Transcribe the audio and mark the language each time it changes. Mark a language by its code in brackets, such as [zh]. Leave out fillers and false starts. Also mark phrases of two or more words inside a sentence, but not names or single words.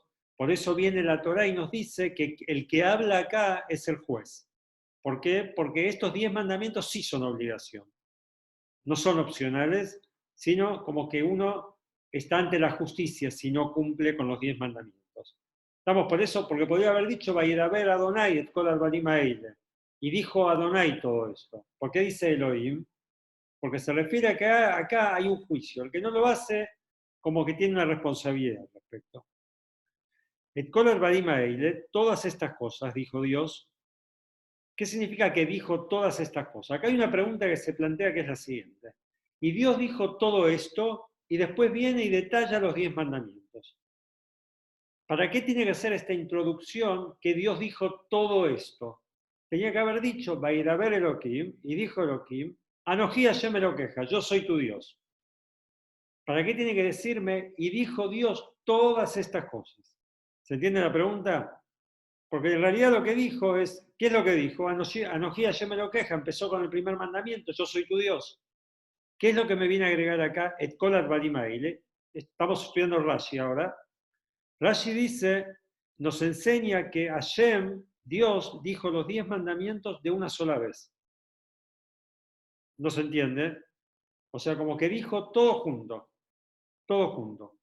[es] Por eso viene la Torá y nos dice que el que habla acá es el juez. ¿Por qué? Porque estos 10 mandamientos sí son obligación. No son opcionales, sino como que uno está ante la justicia si no cumple con los 10 mandamientos. Estamos por eso, porque podría haber dicho, [he] וידבר אדני את כל הדברים האלה. [es] Y dijo Adonai todo esto. ¿Por qué dice Elohim? Porque se refiere a que acá hay un juicio. El que no lo hace, como que tiene una responsabilidad al respecto. [he] את כל הדברים האלה, [es] todas estas cosas, dijo Dios. ¿Qué significa que dijo todas estas cosas? Acá hay una pregunta que se plantea que es la siguiente. Y Dios dijo todo esto y después viene y detalla los 10 mandamientos. ¿Para qué tiene que hacer esta introducción que Dios dijo todo esto? Tenía que haber dicho, [he] וידבר אלהים, [es] y dijo Elohim, [he] אנכי השם אלקיך, [es] yo soy tu Dios. ¿Para qué tiene que decirme, y dijo Dios todas estas cosas? ¿Se entiende la pregunta? Porque en realidad lo que dijo es, ¿qué es lo que dijo? [he] אנכי השם אלקיך, [es] empezó con el primer mandamiento, yo soy tu Dios. ¿Qué es lo que me viene a agregar acá? [he] את כל הדברים האלה. [es] Estamos estudiando Rashi ahora. Rashi dice, nos enseña que Hashem, Dios, dijo los 10 mandamientos de una sola vez. ¿No se entiende? O sea, como que dijo todo junto. Todo junto.